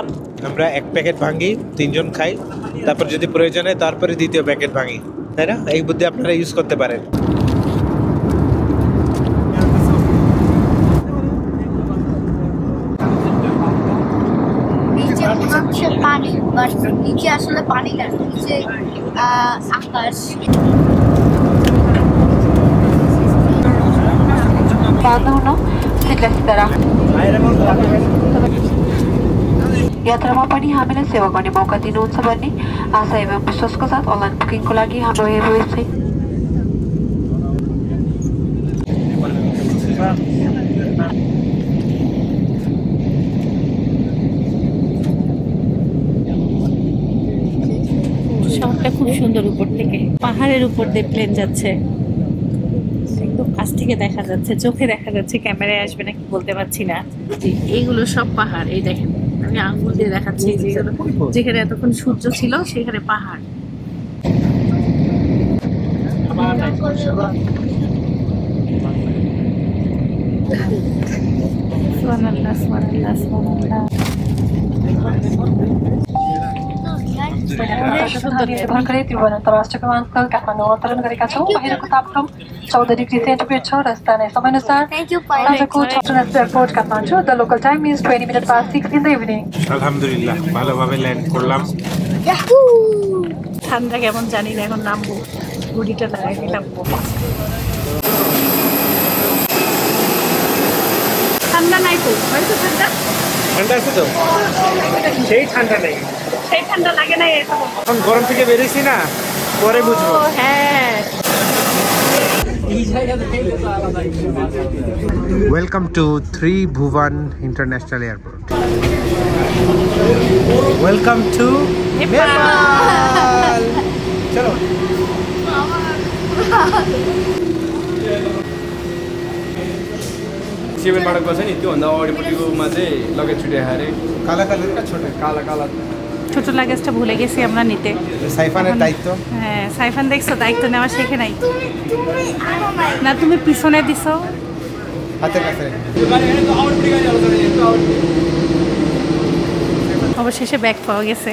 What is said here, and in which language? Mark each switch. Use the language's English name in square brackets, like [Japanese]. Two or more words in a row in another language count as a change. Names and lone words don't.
[Bangla] আমরা এক প্যাকেট ভাঙি তিনজন খাই তারপর যদি প্রয়োজন হয় তারপরে দ্বিতীয় প্যাকেট ভাঙি তাই না এই বুদ্ধি আপনারা ইউজ করতে পারেন নিচে হচ্ছে পানি বাট নিচে আসলে পানি না নিচে আকাশ [Nepali] बाँध्नु सिटलाई सिधा राख्नु यात्रामा पनि हामीलाई सेवा गर्ने मौका दिनुहुन्छ भन्ने आशा एवं विश्वासको साथ अनलाइन बुकिङको लागि हाम्रो वेबसाइट [Bangla] শহরটা খুব সুন্দর উপর থেকে পাহাড়ের উপর দিয়ে প্লেন যাচ্ছে একদম কাছ থেকে দেখা যাচ্ছে চোখে দেখা যাচ্ছে ক্যামেরায় আসবে নাকি বলতে পারছি না এইগুলো সব পাহাড় এই দেখেন আমি আঙ্গুল দিয়ে দেখাচ্ছি যেখানে এতক্ষণ সূর্য ছিল সেখানে পাহাড় [Arabic] سبحان الله سبحان الله سبحان الله [Nepali] निर्भर गरी त्रिभुवन अन्तर्राष्ट्रिय विमानस्थल काठमाडौँ अवतरण गरेका छौँ बाहिरको तापक्रम 14 डिग्री सेन्टिग्रेड छ र स्थानीय समयानुसार आजको [English] international airport Kathmandu the local time is 20 minutes past 6 in the evening [Bangla] আলহামদুলিল্লাহ ভালোভাবে ল্যান্ড করলাম ঠান্ডা কেমন জানি না এখন নামবো গুডিটা লাগাই দিলাম ঠান্ডা নাই তো হয়তো ঠান্ডা আছে তো সেই ঠান্ডা নেই সেই ঠান্ডা লাগে না এখন গরম থেকে বেরিয়েছি না পরে বুঝবো হ্যাঁ [English] welcome to Tribhuvan International Airport welcome to Nepal चलो [Nepali] सेभेन माडकको छ नि त्योभन्दा अगाडिपट्टिकोमा चाहिँ लगेज छुट्याए अरे [Hindi] काला कलर का छोटा काला काला [Bangla] ছোট লাগেজটা ভুলে গেছি আমরা নিতে। সাইফানের দায়িত্ব। হ্যাঁ সাইফান দেখছো দায়িত্ব নেওয়া শেখে নাই। তুমি আনো নাই না তুমি পিছনে দিছো হাতের কাছে অবশেষে ব্যাগ পাওয়া গেছে।